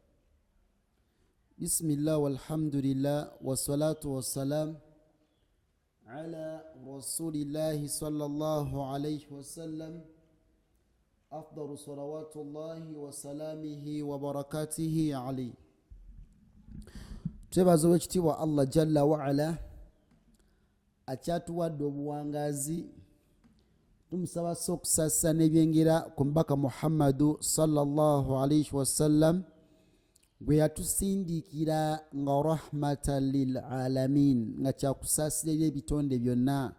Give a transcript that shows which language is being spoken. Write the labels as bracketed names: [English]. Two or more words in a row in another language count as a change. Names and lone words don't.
[Arabic] بسم الله والحمد لله والصلاة والسلام على رسول الله صلى الله عليه وسلم. أفضل صلوات الله وسلامه وبركاته عليه. [Ganda] Twebaza ekitiibwa Allah [Arabic] جل وعلا [Ganda] akyatuwadde obuwangazi. Tumusaba okusassa n'ebyengera ku mbaka Muhammadu [Arabic] صلى الله عليه وسلم [Ganda] gwe yatusindiikira nga [Arabic] رحمة للعالمين, [Ganda] nga kyakusaasira eri ebitonde byonna.